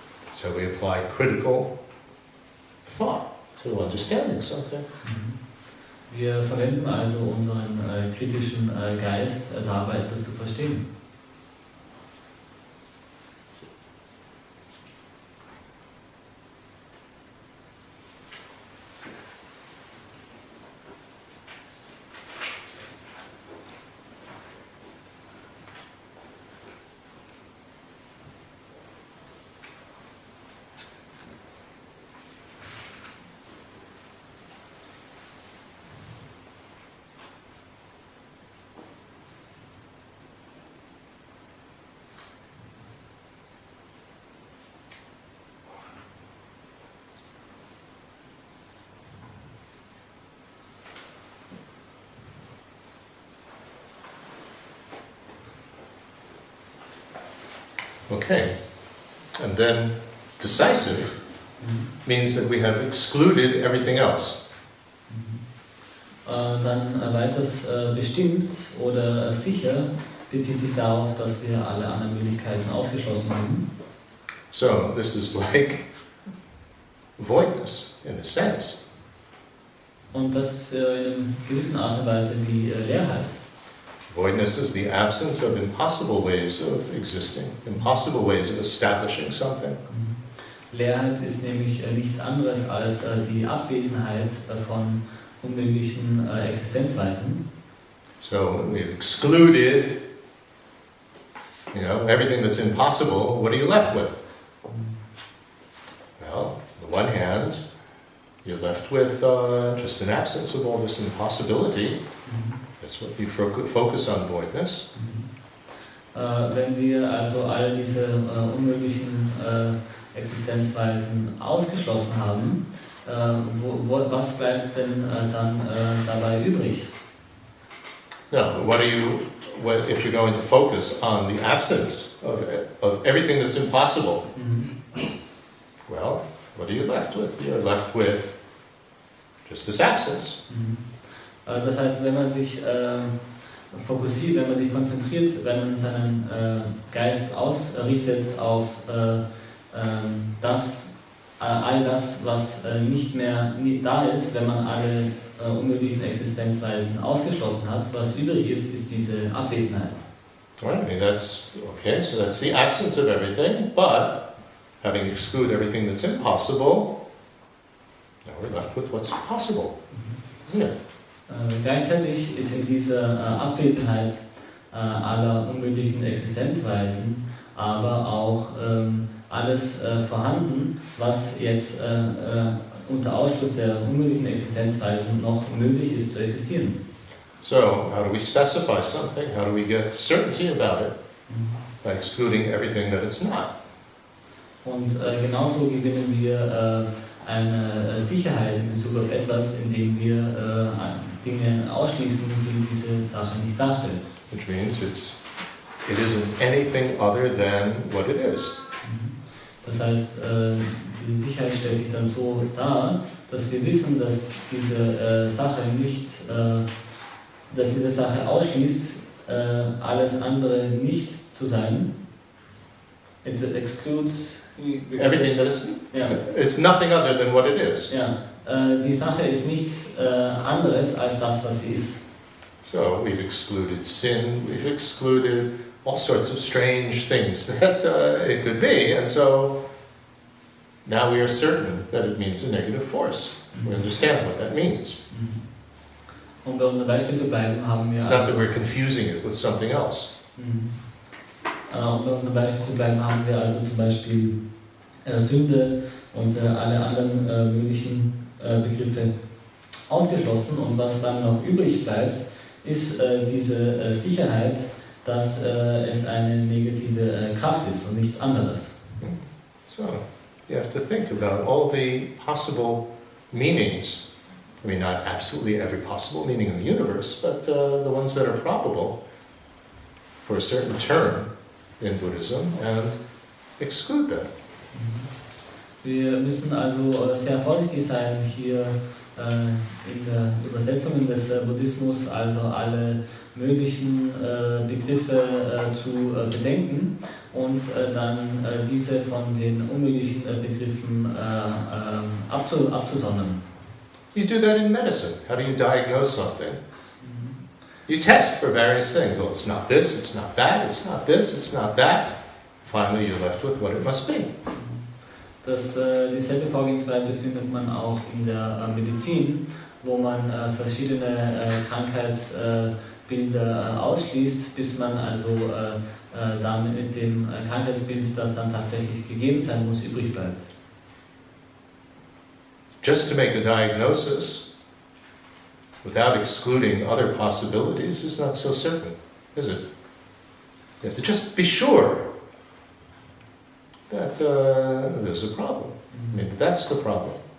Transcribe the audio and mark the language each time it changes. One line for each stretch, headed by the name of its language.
English: So we apply critical thought to understanding something.
German: Wir verwenden also unseren kritischen Geist dabei, etwas zu verstehen.
English: Okay, and then decisive means that we have excluded everything else.
German: Dann weiters bestimmt oder sicher bezieht sich darauf, dass wir alle anderen Möglichkeiten ausgeschlossen haben.
English: So this is like voidness in a sense.
German: Und das ist in einer gewissen Art und Weise wie Leerheit.
English: Voidness is the absence of impossible ways of existing, impossible ways of establishing something.
German: Leerheit ist nämlich nichts anderes als die Abwesenheit von unmöglichen Existenzweisen.
English: So when we've excluded, everything that's impossible, what are you left with? Well, on the one hand, you're left with just an absence of all this impossibility. That's what we focus on voidness.
German: Wenn wir also all diese unmöglichen Existenzweisen ausgeschlossen haben, was bleibt denn dann dabei übrig?
English: Now, if you're going to focus on the absence of everything that's impossible, well, what are you left with? You're left with just this absence.
German: Das heißt, wenn man sich fokussiert, wenn man sich konzentriert, wenn man seinen Geist ausrichtet auf all das, was nicht mehr da ist, wenn man alle unmöglichen Existenzweisen ausgeschlossen hat, was übrig ist, ist diese Abwesenheit.
English: Right, I mean that's okay. So that's the absence of everything, but having excluded everything that's impossible, now we're left with what's possible, isn't it?
German: Gleichzeitig ist in dieser Abwesenheit aller unmöglichen Existenzweisen aber auch alles vorhanden, was jetzt unter Ausschluss der unmöglichen Existenzweisen noch möglich ist zu existieren.
English: So, how do we specify something? How do we get certainty about it? By excluding everything that it's not.
German: Und genauso gewinnen wir eine Sicherheit in Bezug auf etwas, indem wir Dinge ausschließen, die diese Sache nicht darstellt.
English: Which means it isn't anything other than what it is.
German: Das heißt, diese Sicherheit stellt sich dann so dar, dass wir wissen, dass diese Sache nicht, dass diese Sache ausschließt, alles andere nicht zu sein.
English: It excludes everything that it's nothing other than what it is.
German: Ja, die Sache ist nichts anderes als das, was sie ist.
English: So we've excluded sin, we've excluded all sorts of strange things that it could be, and so now we are certain that it means a negative force. We understand what that means.
German: Um bei unserem Beispiel zu bleiben, haben wir
English: It's not that we're confusing it with something else.
German: Um bei unserem Beispiel zu bleiben, haben wir also zum Beispiel Sünde und alle anderen möglichen Begriffe ausgeschlossen. Und was dann noch übrig bleibt, ist diese Sicherheit, dass es eine negative Kraft ist und nichts anderes.
English: So, you have to think about all the possible meanings. I mean, not absolutely every possible meaning in the universe, but the ones that are probable for a certain term in Buddhism and exclude them.
German: Wir müssen also sehr vorsichtig sein hier in der Übersetzung des Buddhismus, also alle möglichen Begriffe zu bedenken und dann diese von den unmöglichen Begriffen abzusondern.
English: You do that in medicine. How do you diagnose something? You test for various things. Well, it's not this, it's not that, it's not this, it's not that. Finally, you're left with what it must be.
German: Dieselbe Vorgehensweise findet man auch in der Medizin, wo man verschiedene Krankheitsbilder ausschließt, bis man also damit mit dem Krankheitsbild, das dann tatsächlich gegeben sein muss, übrig bleibt.
English: Just to make a diagnosis without excluding other possibilities is not so certain, is it? You have to just be sure that there's a problem. Maybe that's the problem.